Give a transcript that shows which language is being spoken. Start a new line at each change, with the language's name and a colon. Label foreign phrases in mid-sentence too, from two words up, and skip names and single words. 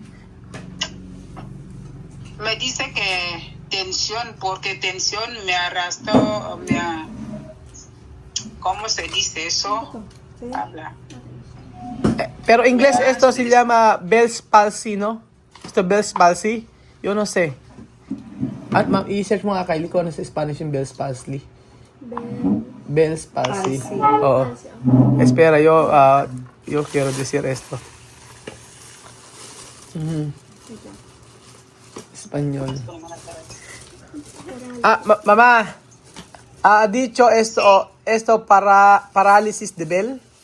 Spanish: Me dice que tensión, porque tensión me arrastró, ¿cómo se dice eso? Habla. Pero en inglés Me esto se arrastró. llama
English: Bell's palsy,
Spanish: ¿no? Esto
English: Bell's palsy.
Spanish: Yo no sé.
Filipino: At i-search mo nga Kylie kung ano sa Spanish yung
English: Bell's palsy. Bell's palsy. Oo.
Spanish: Espera, yo quiero decir esto. Español. Mamá, ha dicho esto para parálisis de Bell.